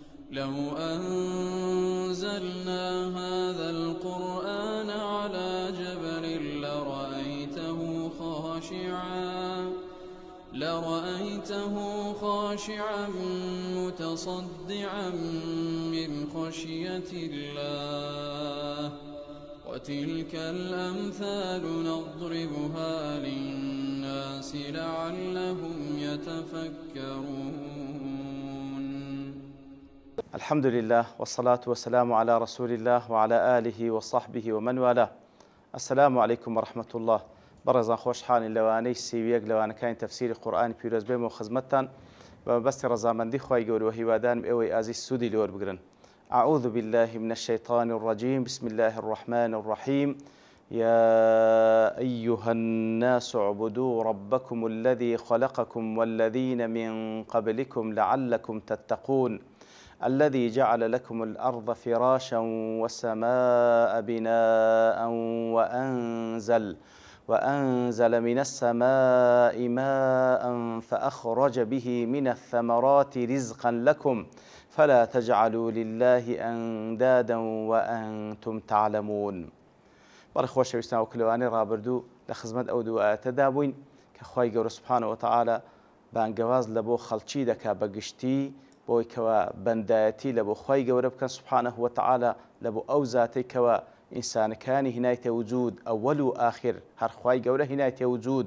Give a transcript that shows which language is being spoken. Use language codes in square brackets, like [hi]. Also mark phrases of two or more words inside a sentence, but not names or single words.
[ar] لو أنزلنا هذا القرآن على جبل لرأيته خاشعا متصدعا من خشية الله وتلك الأمثال نضربها للناس لعلهم يتفكرون. الحمد لله والصلاة والسلام على رسول الله وعلى آله وصحبه ومن والاه. السلام عليكم ورحمة الله. [ckb] برزان خوشحال لوانەی سیویەک لەوانەکانی تەفسیری قورئانی پیرۆز بێمەوە خزمەتتان بە مەبەستی ڕەزامەندی خوای گەورە و هیوادارم ئێوەی ئازیز سوودی لێ وەربگرن. [ar] أعوذ بالله من الشيطان الرجيم. بسم الله الرحمن الرحيم. يا أيها الناس اعبدوا ربكم الذي خلقكم والذين من قبلكم لعلكم تتقون الذي جعل لكم الأرض فراشا والسماء بناء وأنزل من السماء ماء فأخرج به من الثمرات رزقا لكم فلا تجعلوا لله أندادا وأنتم تعلمون. [ckb] بەڕێ خۆشەویستان و کلێوانەی ڕابردوو لە خزمەت ئەو دوو ئاەتەدا بووین کە خوای گەورە [ar] سوبحانەهو وتەعالە [ckb] بانگەواز لە بۆ خەڵکی دەکا بەگشتی بۆی کەوە بەندایەتی لە بۆ خوای گەورە بکەن [ar] سوبحانەهو وتەعالە [ckb] لە بۆ ئەو زاتەی کەوە ئینسانەکانی هینایتە وجود ئەوەل و ئاخر هەر خوای گەورە هینایتە وجود.